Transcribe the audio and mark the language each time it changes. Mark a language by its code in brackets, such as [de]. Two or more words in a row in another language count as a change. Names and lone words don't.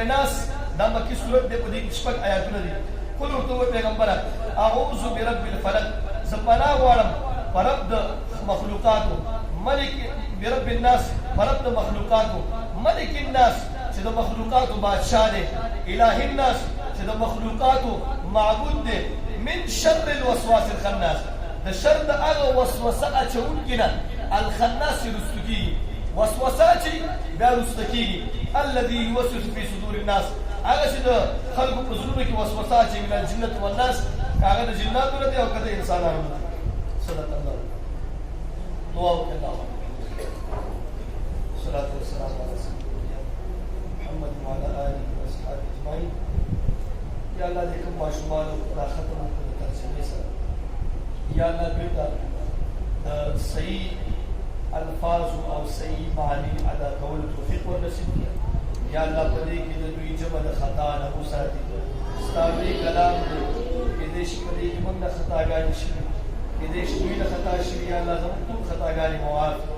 [ps] ناس دا مکي سورت دی په دې کې شپږ آیاتونه دي قل ورته ووایه پیغمبره [ar] اعوذ برب الفلق [ps] زه پناه غواړم په رب د مخلوقاتو ملک [ar] برب الناس [ps] په رب د مخلوقاتو [ar] ملک الناس [ps] چې د مخلوقاتو بادشاہ دی [ar] الہ الناس [ps] چې د مخلوقاتو معبود دی [ar] من شر الوسواس الخناس [ps] د شر د هغه وسوسه اچونکي نه الخناس چې رسته کېږي وسوسه چې بیا رسته کېږي [ar] الذي يوسوس في صدور الناس [ps] هغه چې د خلکو په زړونو کې وسوسه اچوي [ar] من الجنة والناس [ps] که هغه د جناتو نه دی او که د انسانانو نه دی [ar] صدق الله [ps] دعا وکړئ [ar] الله الصلاة والسلام على سيدنا محمد وعلى آله وأصحابه أجمعين [ps] یا الله دې کوم ماشومانو دا ختم وکړو د ترجمې سره یا الله بېرته د صحیح الفاظو او صحیح معاني ادا کولو توفیق ورنصیب کړي یا الله په دې کې د دوی ژبه د خطا نه وساتي ستا لوی کلام دی کېدای شي په دې کې موږ نه خطاګانې شوي کېدای شي دوی نه خطا شوي یا الله زموږ ټول خطاګانې معاف